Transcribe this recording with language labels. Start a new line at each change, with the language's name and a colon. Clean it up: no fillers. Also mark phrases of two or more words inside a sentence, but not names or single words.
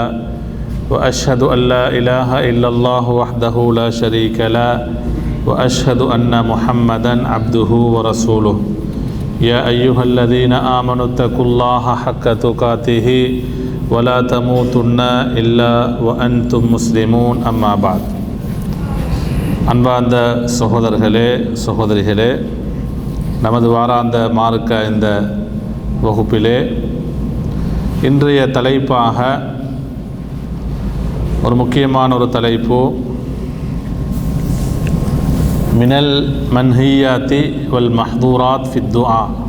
Arabic: وأشهد أن لا إله إلا الله وحده لا شريك له وأشهد أن محمدا عبده ورسوله. يا أيها الذين آمنوا اتقوا الله حق تقاته ولا تموتن إلا وأنتم مسلمون. أما بعد.
Tamil: அன்பார்ந்த சகோதரர்களே சகோதரிகளே, நமது வாராந்த மார்க்க இந்த வகுப்பிலே இன்றைய தலைப்பாக ஒரு முக்கியமான ஒரு தலைப்பு,
Arabic: من المنهيات والمحظورات في الدعاء.